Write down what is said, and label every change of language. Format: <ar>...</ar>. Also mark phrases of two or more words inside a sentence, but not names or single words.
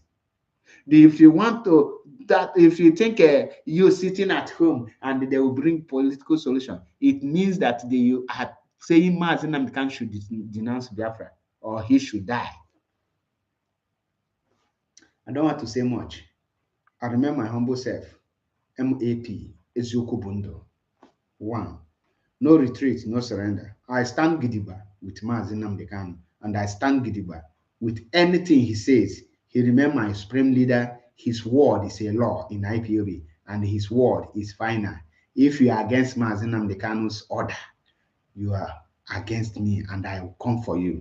<en>If you want to, if you think you sitting at home and they will bring political solution, it means that they are saying Maazị Nnamdi Kanu should denounce Biafra or he should die. I don't want to say much. I remember my humble self.</en> <ig>MAP Eziokwu Bundo. 1.</ig> <en>No retreat, no surrender. I stand gidigba with Maazị Nnamdi Kanu, and I stand gidigba with anything he says. He remains my supreme leader. His word is a law in IPOB, and his word is final. If you are against Maazị Nnamdi Kanu's order, you are against me, and I will come for you.</en>